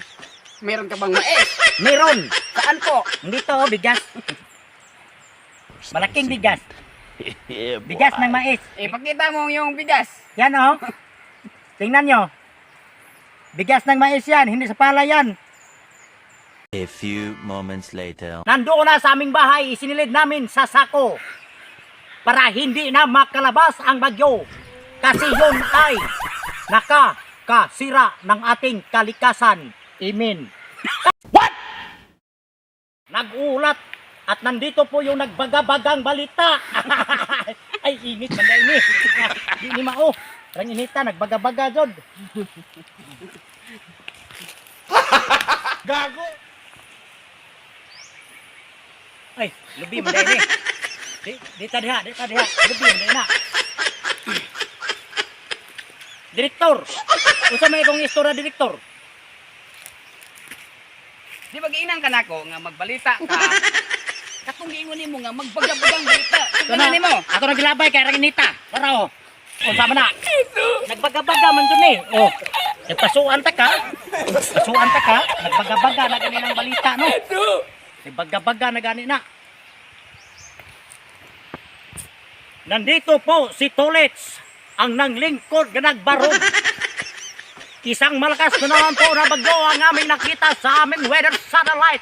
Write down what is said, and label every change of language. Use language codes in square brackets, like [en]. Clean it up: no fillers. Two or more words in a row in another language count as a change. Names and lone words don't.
[tl] Meron ka bang mais? Meron. Saan po? Dito, bigas. Malaking bigas. Bigas ng mais. Ipakita mo yung bigas. Yan oh. Tingnan nyo. Bigas ng mais yan, hindi sa pala yan. [en] a few moments later. [tl] Nandoon na sa aming bahay, isinilid namin sa sako para hindi na makalabas ang bagyo. Kasi yun ay nakakasira ng ating kalikasan. [en] Amen. What? [tl] Nag-ulat at nandito po yung nagbaga-bagang balita. [ceb] Ay, init man na init. Di ni mao. Rang inita, nagbaga-baga jod. Gago! Ay, lubi man na init. Dita diha. Lubi man na. Direktor. Usa may kong istorya, direktor. Di ba giinang ka nako nga magbalita ka? Katong giingon nimo nga magbaga-bagang balita. Tugan nimo. Ato nagilabay kay Ranginita. Para oh. Unsa man na? Nagbaga-baga man dun eh. Oh. Nagpasuan ta ka? Nagbaga-baga na gani ng balita no. Nagbaga-baga na gani na. [tl] Nandito po si Tolets, ang [ceb] nanglingkod nga nagbarog. [tl] Isang malakas na naman po na bagyo ang aming nakita sa aming weather satellite.